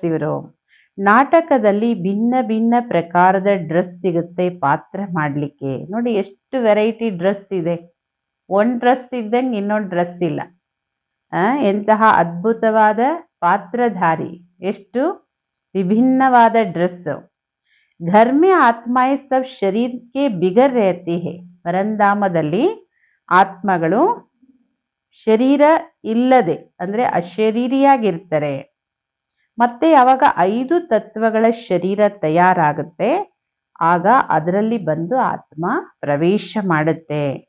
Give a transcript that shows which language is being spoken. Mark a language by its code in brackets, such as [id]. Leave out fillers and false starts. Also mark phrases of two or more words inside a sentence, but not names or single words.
[kn] ಇವರು ನಾಟಕದಲ್ಲಿ ಭಿನ್ನ ಭಿನ್ನ ಪ್ರಕಾರದ ಡ್ರೆಸ್ ಸಿಗುತ್ತೆ ಪಾತ್ರ ಮಾಡ್ಲಿಕ್ಕೆ. ನೋಡಿ ಎಷ್ಟು [en] variety dress [kn] ಇದೆ, ಒಂದ್ ಡ್ರೆಸ್ ಇದ್ದಂಗೆ ಇನ್ನೊಂದು ಡ್ರೆಸ್ ಇಲ್ಲ. ಎಂತಹ ಅದ್ಭುತವಾದ ಪಾತ್ರಧಾರಿ, ಎಷ್ಟು ವಿಭಿನ್ನವಾದ ಡ್ರೆಸ್. [hi] घर में आत्माएं सब शरीर के बिगर रहती है. [kn] ಪರಂಧಾಮದಲ್ಲಿ ಆತ್ಮಗಳು ಶರೀರ ಇಲ್ಲದೆ ಅಂದ್ರೆ ಅಶರೀರಿಯಾಗಿರ್ತಾರೆ. ಮತ್ತೆ ಯಾವಾಗ 5 ತತ್ವಗಳ ಶರೀರ ತಯಾರಾಗುತ್ತೆ, ಆಗ ಅದರಲ್ಲಿ ಬಂದು ಆತ್ಮ ಪ್ರವೇಶ ಮಾಡುತ್ತೆ.